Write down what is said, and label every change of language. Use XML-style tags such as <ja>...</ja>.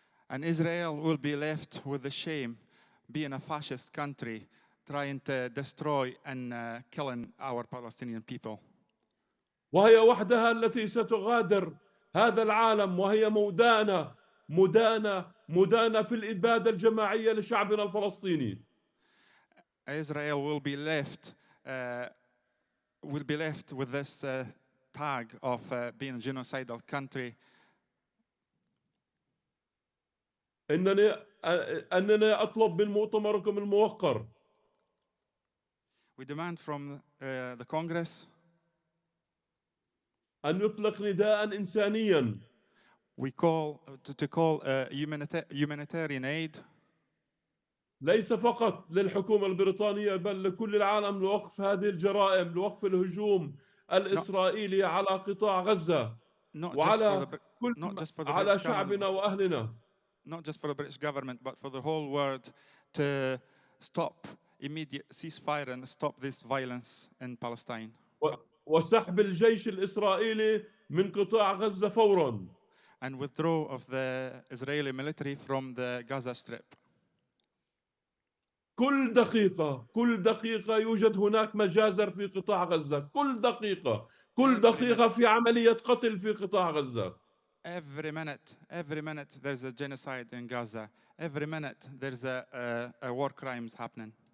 <en>And Israel will be left with the shame being a fascist country trying to destroy and killing our Palestinian people.</en> <ar>وهي وحدها التي ستغادر هذا العالم وهي مدانة في الإبادة الجماعية لشعبنا الفلسطيني.</ar> <en>Israel will be left with this tag of being a genocidal country.</en> <ar>أنني أطلب من مؤتمركم الموقر.</ar> <en>We demand from the Congress</en> <ar>أن يطلق نداء إنسانيا.</ar> <en>We call to call humanitarian aid.</en> <ar>ليس فقط للحكومة البريطانية بل لكل العالم لوقف هذه الجرائم، لوقف الهجوم الإسرائيلي على قطاع غزة وعلى على شعبنا وأهلنا.</ar> <en>Not just for the British government, but for the whole world to stop immediate ceasefire and stop this violence in Palestine.</en> <ar>وسحب الجيش الإسرائيلي من قطاع غزة فوراً.</ar> <en>and withdrawal of the Israeli military from the Gaza Strip.</en> <ar>كل دقيقة يوجد هناك مجازر في قطاع غزة. كل دقيقة في عملية قتل في قطاع غزة.</ar> <en>Every minute there's a genocide in Gaza. Every minute there's a war crimes happening.</en>